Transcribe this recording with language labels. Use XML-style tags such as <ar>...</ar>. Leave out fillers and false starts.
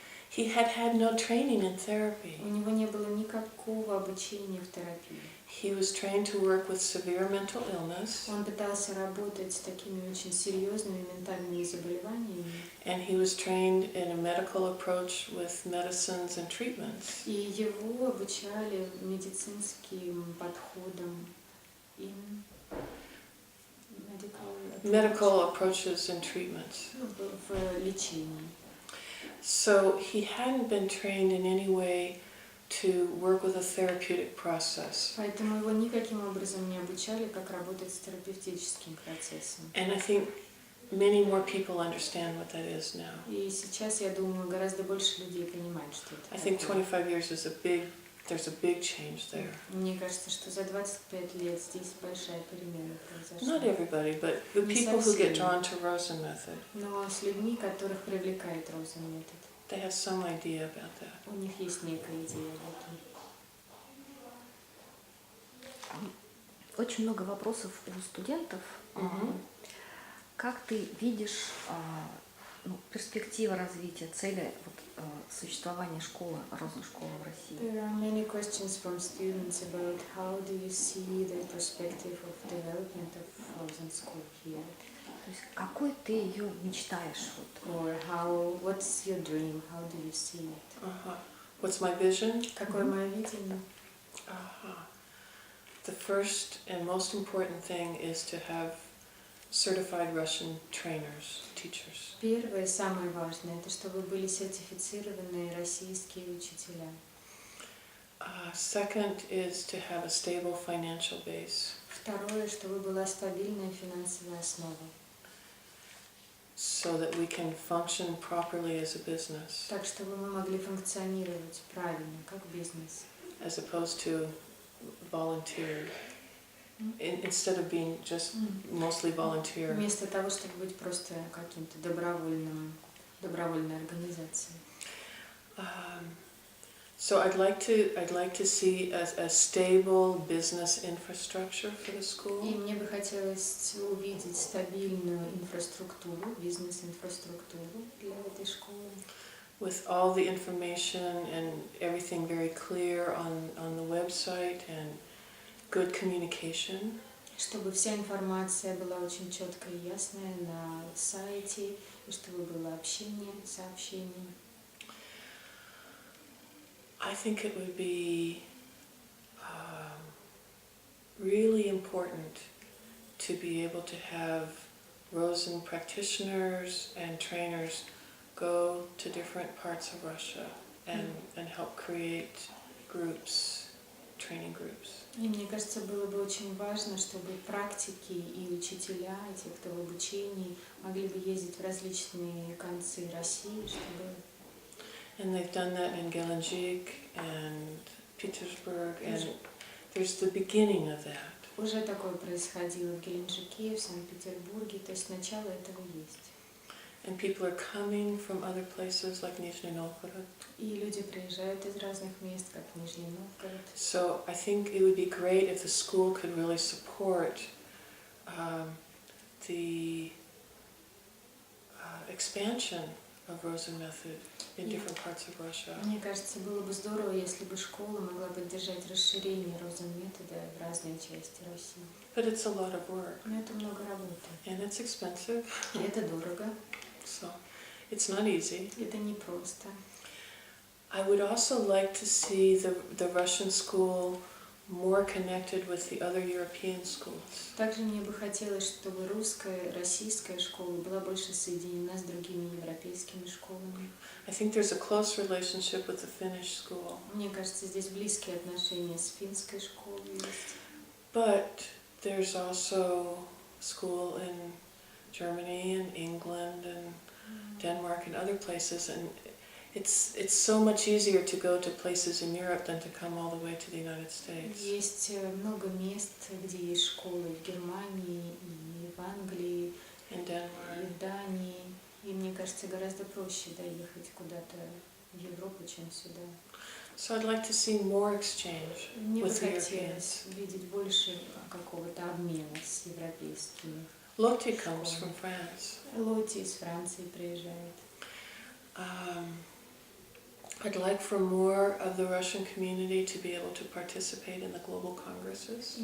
<en>He had no training in therapy.</en> <ru>У него не было никакого обучения в терапии.</ru> <en>He was trained to work with severe mental illness.</en> <ru>Он пытался работать с такими очень серьезными ментальными заболеваниями.</ru> <en>And he was trained in a medical approach with medicines and treatments.</en> <ru>И его обучали медицинским подходам</ru> <en>in medical approaches and treatments.</en> <ru>В лечении.</ru> <en>So he hadn't been trained in any way to work with a therapeutic process.</en> <ru>Поэтому его никаким образом не обучали, как работать с терапевтическим процессом.</ru> <en>And I think many more people understand what that is now.</en> <ru>И сейчас, я думаю, гораздо больше людей понимают, что это.</ru> <en>I think 25 years is there's a big change there.</en> <ru>Мне кажется, что за 25 лет здесь большая перемена произошла.</ru> <en>Not everybody, but the people who get drawn to Rozen-metod.</en> <ru>Но с людьми, которых привлекает Розен-метод.</ru> <en>They have some idea about that.</en> <ru>У них есть некая идея об этом. Очень много вопросов у студентов. Как ты видишь перспективы развития, цели существования школы, Розен-школы в России?</ru> <en>There are many questions from students about how do you see the perspective of development of Rosen School here?</en> <ru>То есть какой ты ее мечтаешь?</ru> <en>Or what's your dream? How do you see it? What's my vision?</en> <ru>Какое мое видение?</ru> <en>The first and most important thing is to have certified Russian trainers, teachers.</en> <ru>Первое, самое важное, это чтобы были сертифицированные российские учителя.</ru> <en>Second is to have a stable financial base.</en> <ru>Второе, чтобы была стабильная финансовая основа.</ru> <en>So that we can function properly as a business.</en> <ru>Так, чтобы мы могли функционировать правильно, как бизнес.</ru> <en>As opposed to volunteer. Instead of being just mostly volunteer.</en> <ru>Вместо того, чтобы быть просто каким-то добровольной организацией.</ru> <en>So I'd like to see a stable business infrastructure for the school.</en> <ru>И мне бы хотелось увидеть стабильную инфраструктуру, бизнес-инфраструктуру для этой школы.</ru> <en>With all the information and everything very clear on the website and good communication.</en> <ru>Чтобы вся информация была очень четкая и ясная на сайте, и чтобы было общение, сообщение.</ru> <en>I think it would be really important to be able to have Rosen practitioners and trainers go to different parts of Russia and help create groups, training groups.</en> <ru>И мне кажется, было бы очень важно, чтобы практики и учителя, и те, кто в обучении, могли бы ездить в различные концы России, чтобы...</ru> <en>And they've done that in Gelendzhik and Petersburg and there's the beginning of that.</en> <ru>Уже такое происходило в Геленджике, в Санкт-Петербурге, то есть начало этого есть.</ru> <en>And people are coming from other places like Nizhny Novgorod.</en> <ru>И люди приезжают из разных мест, как Нижний Новгород.</ru> <en>So I think it would be great if the school could really support the expansion of Rozen-metod in different parts of Russia.</en> <ru>Мне кажется, было бы здорово, если бы школа могла поддержать расширение розен-метода в разные части России.</ru> <en>But it's a lot of work.</en> <ru>Но это много работы.</ru> <en>And it's expensive.</en> <ru>И это дорого.</ru> <en>So it's not easy.</en> <ru>Это непросто.</ru> <en>I would also like to see the Russian school more connected with the other European schools.</en> <ru>Также мне бы хотелось, чтобы русская, российская школа была больше соединена с другими европейскими школами.</ru> <en>I think there's a close relationship with the Finnish school.</en> <ru>Мне кажется, здесь близкие отношения с финской школой есть.</ru> <en>But there's also school in Germany and England and Denmark and other places, and it's so much easier to go to places in Europe than to come all the way to the United States.</en> <ru>Есть много мест, где есть школы в Германии и в Англии,</ru> <en>In Denmark.</en> <ru>и в Дании. И мне кажется, гораздо проще доехать куда-то в Европу, чем сюда.</ru> <en>So I'd like to see more exchange</en> <ru>Мне бы</ru> <en>with</en> <ru>хотелось</ru> <en>Europeans.</en> <ru>видеть больше какого-то обмена с европейскими.</ru> <en>Lotte comes from France.</en> <ru>Лотти из Франции приезжает.</ru> <en>I'd like for more of the Russian community to be able to participate in the global congresses.</en>